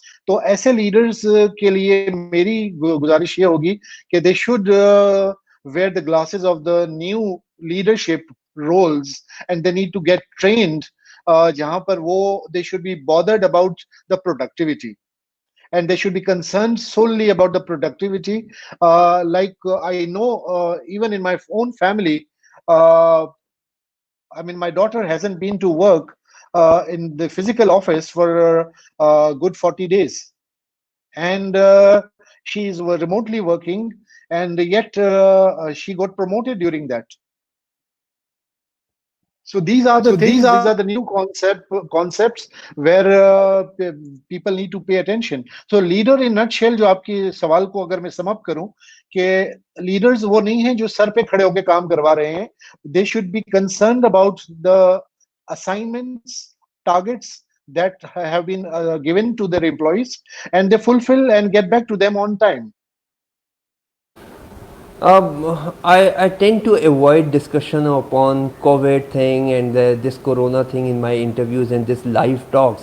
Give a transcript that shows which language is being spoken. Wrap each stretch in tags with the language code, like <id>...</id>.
<hi>तो ऐसे लीडर्स के लिए मेरी गुजारिश ये होगी कि</hi> <en>They should wear the glasses of the new leadership roles, and they need to get trained, जहां पर वो they should be bothered about the productivity, and they should be concerned solely about the productivity. I know, even in my own family, uh, I mean, my daughter hasn't been to work in the physical office for a good 40 days. And she is remotely working, and yet she got promoted during that. So these are the So these things, these are are the new concepts where people need to pay attention. So leader in nutshell,</en> <hi>जो आपकी सवाल को अगर मैं sum up करूं, कि leaders वो नहीं हैं जो सर पे खड़े होके काम करवा रहे हैं.</hi> <en>They should be concerned about the assignments, targets that have been given to their employees, and they fulfill and get back to them on time. I tend to avoid discussion upon COVID thing and this Corona thing in my interviews and this live talks.</en>